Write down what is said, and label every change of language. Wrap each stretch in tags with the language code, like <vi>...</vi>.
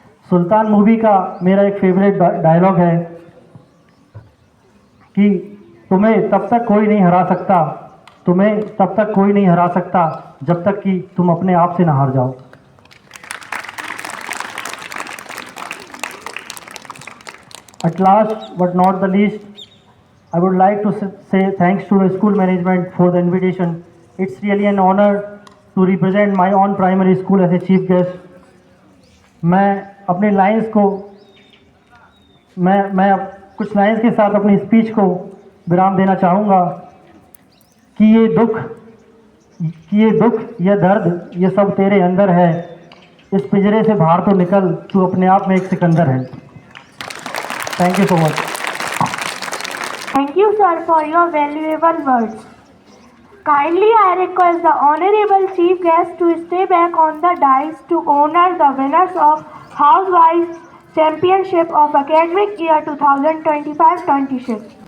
<hi>सुल्तान movie का मेरा एक फेवरेट डायलॉग है कि तुम्हें तब तक कोई नहीं हरा सकता, तुम्हें तब तक कोई नहीं हरा सकता जब तक कि तुम अपने आप से ना हार जाओ।</hi> <en>At last but not the least, I would like to say thanks to the school management for the invitation. It's really an honor to represent my own primary school as a chief guest.</en> <hi>मैं अपने lines को मैं कुछ lines के साथ अपनी speech को विराम देना चाहूँगा कि ये दुख, ये दर्द, ये सब तेरे अंदर है। इस पिंजरे से बाहर तो निकल, तू अपने आप में एक सिकंदर है।</hi> <en>Thank you so much. Thank you, sir, for your valuable words. Kindly, I request the Honorable Chief Guest to stay back on the dais to honor the winners of Housewives Championship of Academic Year 2025-26.</en>